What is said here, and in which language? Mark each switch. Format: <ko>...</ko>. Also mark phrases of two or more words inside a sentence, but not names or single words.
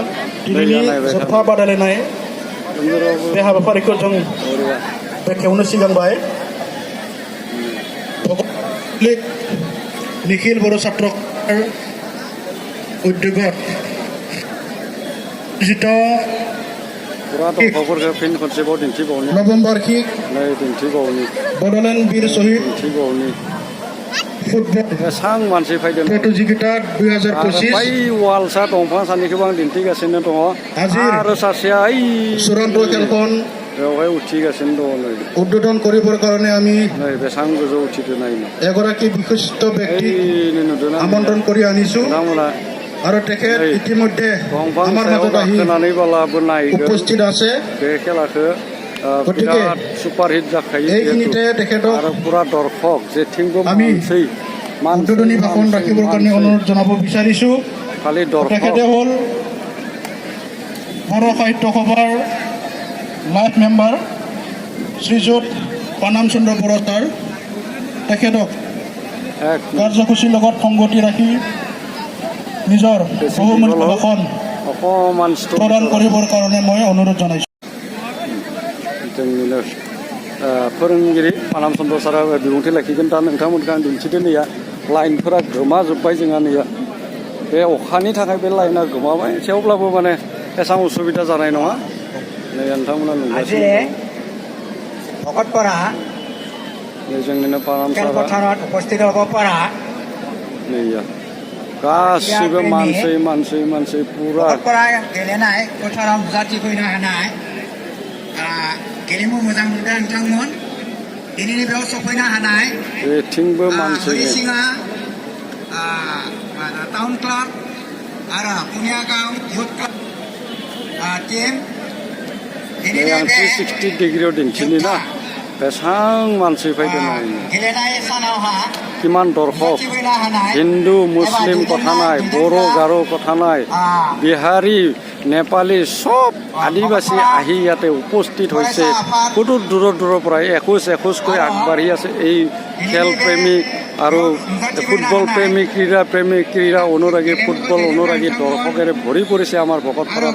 <brx>जोबथा बादायलायनाय बे हाबाफारिखौ जों बेखेवनो सिगांबाय निखिल बर' छात्र उद्योगत नभेम्बर बड'लेण्ड वीर शहीद बेसां मानसि फैदों प्रतियोगिता 2025 बै वालसा दंफां सानैखौबो आं दिन्थिगासिनो दङ आरो सासेया ओइ</brx> <as>চূড়ান্ত খেলখন</as> <brx>बेवहाय उथिगासिनो दङ नै</brx> <as>उद्বোधन কৰিবৰ কাৰণে আমি</as> <brx>नै बेसां गोजौ उथिदो नायनो</brx> <as>এগৰাকী বিশিষ্ট ব্যক্তি আমন্ত্ৰণ কৰি আনিছো আৰু তেখেত ইতিমধ্যে আমাৰ মাজত আহি উপস্থিত আছে</as> <brx>बे खेलाखौ</brx> <as>গতিকে</as> <brx>सुपारहिट जाखायो</brx> <as>এইখিনিতে তেখেতক আৰু পুৰা দৰ্শক जेथिंबो উদ্বোধনী ভাষণ ৰাখিবৰ কাৰণে অনুৰোধ জনাব বিচাৰিছো খালি দৰ্শক তেখেতে হ'ল বড়ো সাহিত্য সভাৰ</as> <en>life member</en> <as>শ্ৰীযুত পানাম চন্দ্ৰ বড়ো ছাৰ তেখেতক কাৰ্যসূচীৰ লগত সংগতি ৰাখি নিজৰ বহুমূলীয়া ভাষণ অকণমান প্ৰদান কৰিবৰ কাৰণে মই অনুৰোধ জনাইছোঁ</as> <brx>जोंनिनो फोरोंगिरि पानाम चन्द्र सारा बिबुंथि लाखिगोन दा नोंथांमोनखौ आं दिन्थिदो नैया लाइनफोरा गोमाजोब्बाय जोंहा नैया बे अखानि थाखाय बे लाइना गोमाबाय थेवब्लाबो माने एसेबां उसुबिदा जानाय नङा नै नोंथांमोना नुगासिनो भकतपारा नै जोंनिनो पानाम सारा</brx> <as>খেলপথাৰত উপস্থিত হ'ব পৰা</as> <brx>नैया गासिबो मानसि पुरा भकतपारा गेलेनाय फोथाराव नुजाथि फैनो हानाय गेलेमु मोजां मोनग्रा नोंथांमोन दिनैनि बेयाव सफैनो हानाय जेथिंबो मानसि हरिसिङा टाउन क्लाब आरो पुनियागाव युथ क्लाब टीम दिनैनि आं 360 डिग्रीआव दिन्थिनि ना बेसां मानसि फैदों गेलेनाय सानावहा</brx> <as>কিমান দৰ্শক হিন্দু মুছলিম কথা নাই বড়ো গাৰো কথা নাই বিহাৰী নেপালী সব আদিবাসী আহি ইয়াতে উপস্থিত হৈছে বহুত দূৰৰ পৰা এখোজকৈ আগবাঢ়ি আছে এই খেল প্ৰেমী আৰু ফুটবল প্ৰেমী ক্ৰীড়া অনুৰাগী ফুটবল অনুৰাগী দৰ্শকেৰে ভৰি পৰিছে আমাৰ ভকতপাৰাৰ</as>